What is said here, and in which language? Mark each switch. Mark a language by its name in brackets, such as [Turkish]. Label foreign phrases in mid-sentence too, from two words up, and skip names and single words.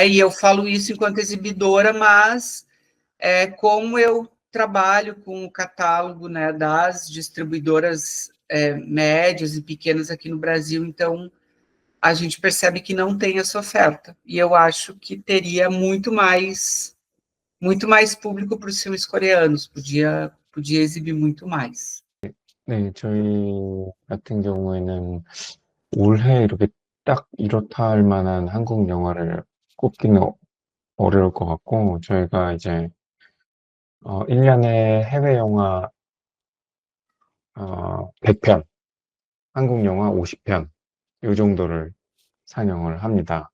[Portuguese] E eu falo isso enquanto exibidora, mas como eu trabalho com o catálogo, né, das distribuidoras médias e pequenas aqui no Brasil, então a gente percebe que não tem essa oferta. E eu acho que teria muito mais público para os filmes coreanos, podia exibir muito mais. [Korean] 네, 저희 같은 경우에는 올해 이렇게 딱 이렇다 할 만한 한국 영화를 꼽기는 어려울 것 같고, 저희가 이제 1년에 해외 영화 100편, 한국 영화 50편, 이 정도를 상영을 합니다.